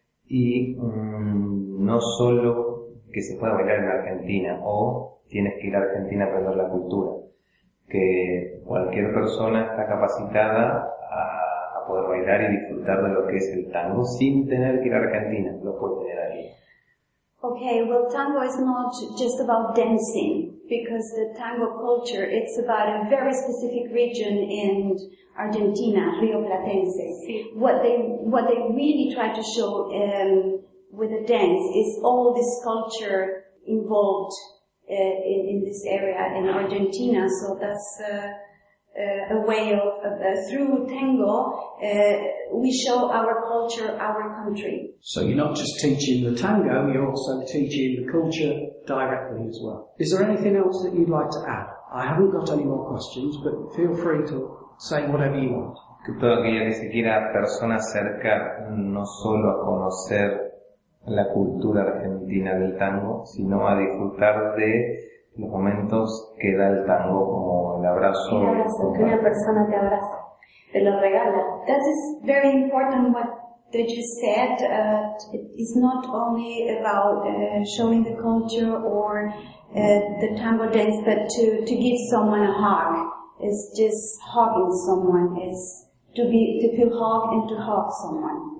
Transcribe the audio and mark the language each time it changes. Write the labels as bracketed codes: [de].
[es] Y no solo que se pueda bailar en Argentina, o tienes que ir a Argentina a aprender la cultura, que cualquier persona está capacitada a poder bailar y disfrutar de lo que es el tango sin tener que ir a Argentina, lo puede tener ahí. [en] Okay, well, tango is not just about dancing, because the tango culture, it's about a very specific region in Argentina, Rio Platense. What they really try to show with the dance is all this culture involved in this area in Argentina. So that's a way of, through tango, we show our culture, our country. So you're not just teaching the tango, you're also teaching the culture directly as well. Is there anything else that you'd like to add? I haven't got any more questions, but feel free to say whatever you want. [es] Que todo aquello que se quiera persona acerca no solo a conocer la cultura argentina del tango, sino a disfrutar de los momentos que da el tango, como el abrazo. El abrazo, que una persona te abraza, te lo regala. [en] This is very important what that you said. It's not only about showing the culture or the tango dance, but to give someone a hug. It's just hugging someone. It's to feel hugged and to hug someone.